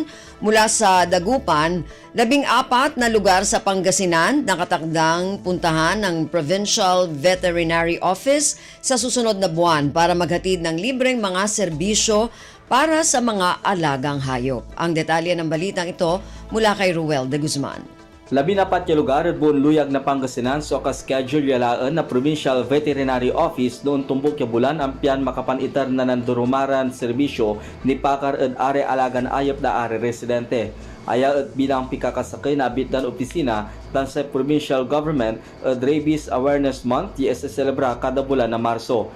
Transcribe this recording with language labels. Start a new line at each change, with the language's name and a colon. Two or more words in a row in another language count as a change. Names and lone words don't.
Filipino: Mula sa Dagupan, 14 na lugar sa Pangasinan nakatakdang puntahan ng Provincial Veterinary Office sa susunod na buwan para maghatid ng libreng mga serbisyo para sa mga alagang hayop. Ang detalye ng balitang ito mula kay Ruel de Guzman.
Pangasinan: 14 ka lugar at buong luyag na Pangasinan so ka-schedule yalaan na Provincial Veterinary Office noon tumbok ya bulan ang piyan makapanitar na nandurumaran serbisyo ni pakar at are alagan ayop na are residente. Aya at bilang pikakasakay na abitan opisina tan sa provincial government at Rabies Awareness Month yes celebra kada bulan na Marso.